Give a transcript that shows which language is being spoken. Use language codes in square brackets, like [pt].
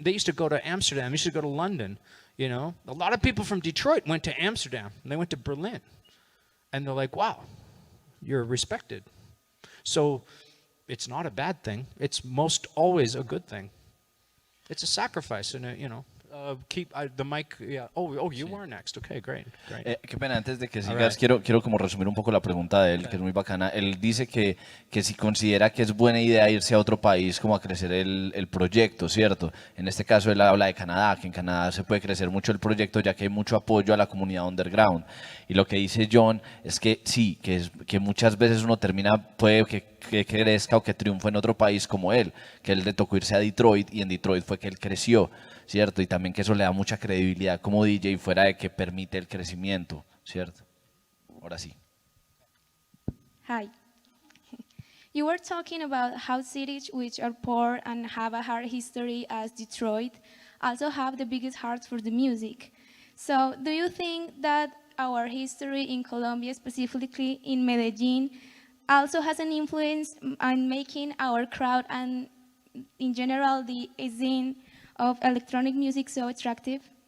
[en] They used to go to Amsterdam. They used to go to London. You know, a lot of people from Detroit went to Amsterdam and they went to Berlin, and they're like, wow, you're respected. So it's not a bad thing. It's most always a good thing. It's a sacrifice, and you know, keep the mic. Yeah. Oh, you are next. Okay, great. [es] Qué pena, antes de que sigas, quiero como resumir un poco la pregunta de él, que es muy bacana. Él dice que si considera que es buena idea irse a otro país como a crecer el proyecto, ¿cierto? En este caso él habla de Canadá, que en Canadá se puede crecer mucho el proyecto ya que hay mucho apoyo a la comunidad underground. Y lo que dice John es que sí, que muchas veces uno puede que crezca o que triunfe en otro país como él, que él le tocó irse a Detroit y en Detroit fue que él creció, ¿cierto? Y también que eso le da mucha credibilidad como DJ fuera de que permite el crecimiento, ¿cierto? Ahora sí. [en] Hi. You were talking about how cities which are poor and have a hard history as Detroit also have the biggest hearts for the music. So do you think that our history in Colombia, specifically in Medellin, also has an influence on making our crowd and in general the scene of electronic music so attractive?